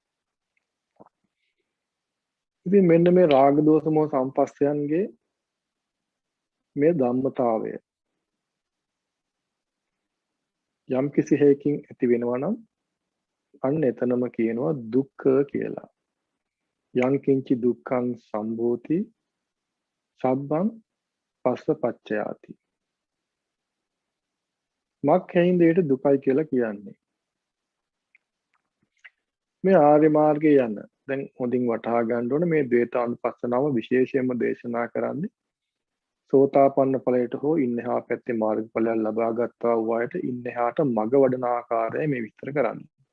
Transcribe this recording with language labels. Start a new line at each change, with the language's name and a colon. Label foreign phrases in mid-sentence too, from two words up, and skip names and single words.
Sinhala: ඉතින් මෙන්න මේ රාග දෝෂ මෝහ සම්පස්සයන්ගේ මේ ධම්මතාවය යම් කිසි හේකින් ඇති වෙනවා නම් අන්න එතනම කියනවා දුක්ඛ කියලා.
Pali: යං කිංචි දුක්ඛං සම්භූති සබ්බං පස්සපච්චයාති.
Sinhala: මක්ඛයින් දෙයට දුකයි කියලා කියන්නේ. මේ ආර්ය මාර්ගයේ යන දැන් හොඳින් වටහා ගන්න ඕන මේ ද්වේතානුපස්සනාව විශේෂයෙන්ම දේශනා කරන්නේ සෝතාපන්න ඵලයට හෝ ඉන්නහා පැත්තේ මාර්ගඵලයක් ලබා ගත්තා වූ අයට ඉන්නහාට මඟ වඩන ආකාරය මේ විස්තර කරන්නේ.